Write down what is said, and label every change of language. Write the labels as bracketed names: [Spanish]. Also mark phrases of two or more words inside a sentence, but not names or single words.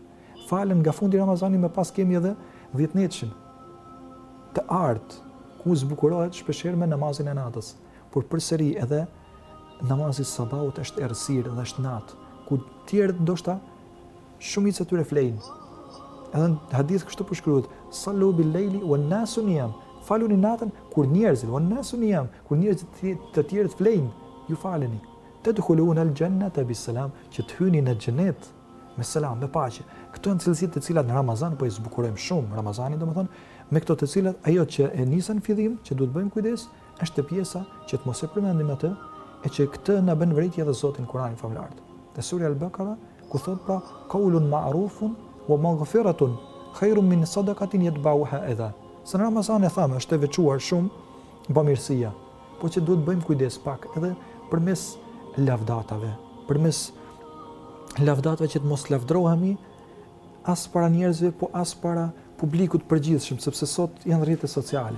[Albanian] Falen nga fundi i Ramazanit me pas kemi edhe 10 netshin. Të artë ku zbukurohet shpeshherë me namazin e natës, por përsëri edhe namazi i sabahut është errësirë dhe është natë, ku tjerët ndoshta shumica tyre flejnë. Edhe në hadith kështu përshkruhet: [Arabic] صلوا بالليل والناس نيام. [Albanian] Faluni natën kur njerëzit, [Arabic] والناس نيام, [Albanian] kur njerëzit të tjerët flejnë, ju faleni. [Arabic] تدخلون الجنة بسلام, [Albanian] që të hyni në xhenet me selam, me paqe. Këto janë cilësitë të cilat në Ramazan po i zbukurojmë shumë. Ramazani domethënë me këto të cilat ajo që e nisën fillim, që duhet bëjmë kujdes, është pjesa që të mos e përmendim atë, e që këtë na bën vërejtje edhe Zoti në Kur'anin famlar. Te Surja Al-Baqara ku thot pra [Arabic] قول معروف ومغفرة خير من صدقة يتبعها أذى. [Albanian] Se në Ramazan e thamë është e veçuar shumë bamirësia, po që duhet bëjmë kujdes pak edhe përmes lavdatave, që të mos lavdrohemi as para njerëzve, po as para publikut përgjithshëm, sepse sot janë rrjetet sociale.